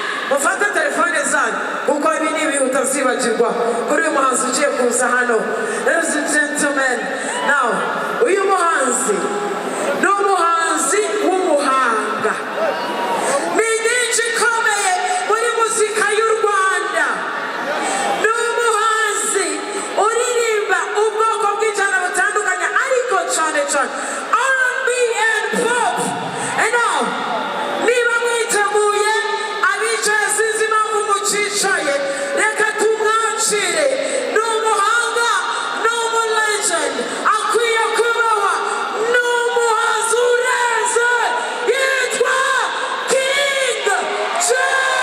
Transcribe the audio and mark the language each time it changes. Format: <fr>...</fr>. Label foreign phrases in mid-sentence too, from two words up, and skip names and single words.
<rw>mufate telefone zanyu kuko ibi ni ibintu utazibagirwa kuri uyu muhanzi ugiye kuza hano.</rw> <en>Ladies and gentlemen, now</en> <rw>uyu muhanzi ni umuhanzi w'umuhanga, ni nyinshi ikomeye muri muzika y'u Rwanda. Ni umuhanzi uririmba ubwoko bw'injyana butandukanye ariko cyane cyane</rw> <en>R&B and pop. And now</en> <rw>niba mwiteguye abicaye sinzi impamvu mucicaye, reka tumwakire. Ni umuhanga, ni umulegend, akwiye kubaho, ni umuhanzi urenze, yitwa King James.</rw>